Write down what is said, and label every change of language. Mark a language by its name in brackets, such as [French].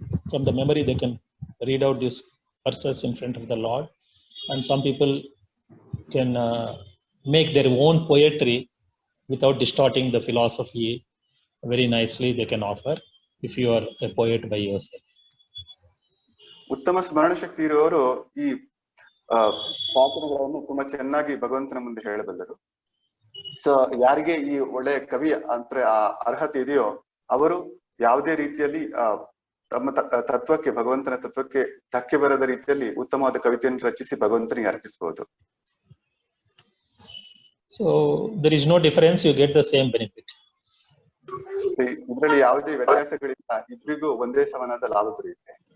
[English] From the memory they can read out these verses in front of the Lord. And some people can make their own poetry without distorting the philosophy. Very nicely they can offer if you are a poet by yourself. [Kannada] ಉತ್ತಮ ಸ್ಮರಣ ಶಕ್ತಿ ಇರುವವರು ಈ ಪ್ರಾರ್ಥನೆಗಳನ್ನು ತುಂಬಾ ಚೆನ್ನಾಗಿ ಭಗವಂತನ ಮುಂದೆ ಹೇಳಬಲ್ಲರು. So ಯಾರಿಗೆ ಈ ಒಳ್ಳೆಯ ಕವಿ ಅಂದ್ರೆ ಆ ಅರ್ಹತೆ ಇದೆಯೋ ಅವರು ಯಾವುದೇ ರೀತಿಯಲ್ಲಿ ತಮ್ಮ ತತ್ವಕ್ಕೆ ಭಗವಂತನ ತತ್ವಕ್ಕೆ ಧಕ್ಕೆ ಬರದ ರೀತಿಯಲ್ಲಿ ಉತ್ತಮವಾದ ಕವಿತೆಯನ್ನು ರಚಿಸಿ ಭಗವಂತನಿಗೆ ಅರ್ಪಿಸಬಹುದು. [English] So there is no difference, you get the same benefit. [Kannada] ಇದರಲ್ಲಿ ಯಾವುದೇ ವ್ಯತ್ಯಾಸಗಳಿಲ್ಲ, ಇಬ್ಬರಿಗೂ ಒಂದೇ ಸಮಾನದ ಲಾಭ ದೊರೆಯುತ್ತೆ.